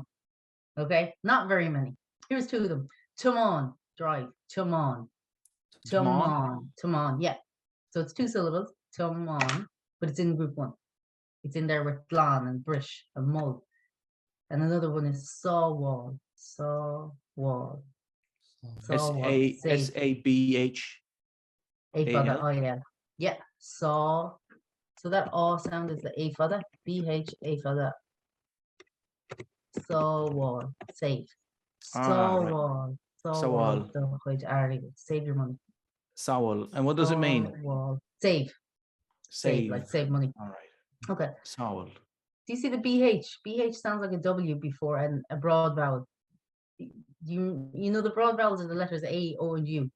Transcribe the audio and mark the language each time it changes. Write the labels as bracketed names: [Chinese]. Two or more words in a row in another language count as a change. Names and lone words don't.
[English] Okay, not very many. Here's 2 of them. Tumon, drive. Tumon. Yeah. So it's 2 syllables. Tumon, but it's in group 1. It's in there with Glan and Bris and muid. And another one is Sábháil. Sábháil. SABH. A father, oh yeah. Yeah, saw. So that all sound is the A father. BH, A father. Sábháil, save. Sábháil. Sábháil. Save your money. Sábháil. And what does it mean? Save. Save. Like save money. All right. Okay. Sábháil. Do you see the BH? BH sounds like a W before and a broad vowel. You know the broad vowels are the letters A, O, and U.